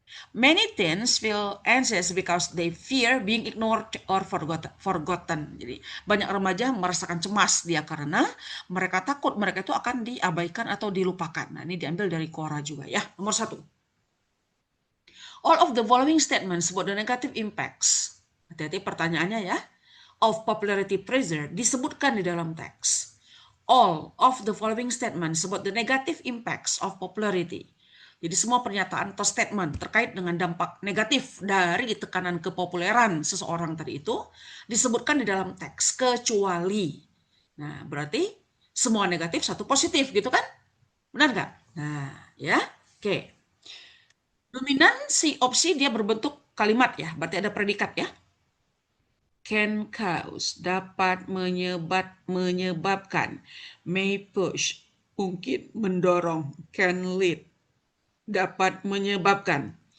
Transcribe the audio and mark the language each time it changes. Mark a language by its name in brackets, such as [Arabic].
[English] Many teens feel anxious because they fear being ignored or forgotten. [Indonesian] Jadi banyak remaja merasakan cemas dia karena mereka takut mereka itu akan diabaikan atau dilupakan. Nah, ini diambil dari Quora juga ya. Nomor 1. [English] All of the following statements about the negative impacts. [Indonesian] Hati-hati pertanyaannya ya. [English] Of popularity pressure [Indonesian] disebutkan di dalam teks. [English] All of the following statements about the negative impacts of popularity. [Indonesian] Jadi semua pernyataan atau statement terkait dengan dampak negatif dari tekanan kepopuleran seseorang tadi itu disebutkan di dalam teks kecuali. Nah, berarti semua negatif, satu positif gitu kan? Benar nggak? Nah, ya. Oke. Dominansi opsi dia berbentuk kalimat ya, berarti ada predikat ya. [English] Can cause, [Indonesian] dapat menyebabkan. [English] May push, [Indonesian] mungkin mendorong. [English] Can lead, [Indonesian] dapat menyebabkan.